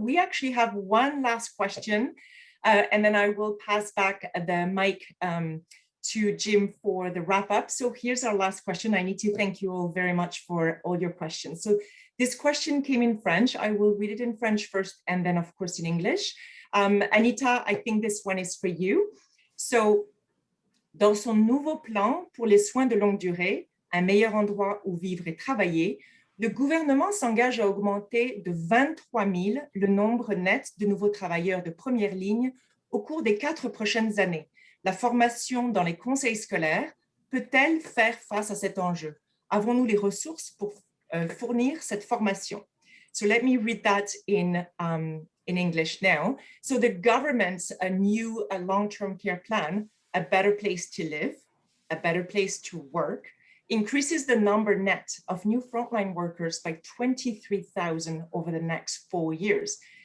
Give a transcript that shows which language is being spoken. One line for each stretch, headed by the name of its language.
English: We actually have one last question, and then I will pass back the mic to Jim for the wrap up. So here's our last question. I need to thank you all very much for all your questions. So this question came in French. I will read it in French first, and then of course in English. Anita, I think this one is for you.
French: So, dans son nouveau plan pour les soins de longue durée, un meilleur endroit où vivre et travailler, le gouvernement s'engage à augmenter de 23 000 le nombre net de nouveaux travailleurs de première ligne au cours des 4 prochaines années. La formation dans les conseils scolaires peut-elle faire face à cet enjeu? Avons-nous les ressources pour fournir cette formation?
English: So let me read that in English now. So the government's new long-term care plan, A Better Place to Live, A Better Place to Work, increases the number net of new frontline workers by 23,000 over the next 4 years.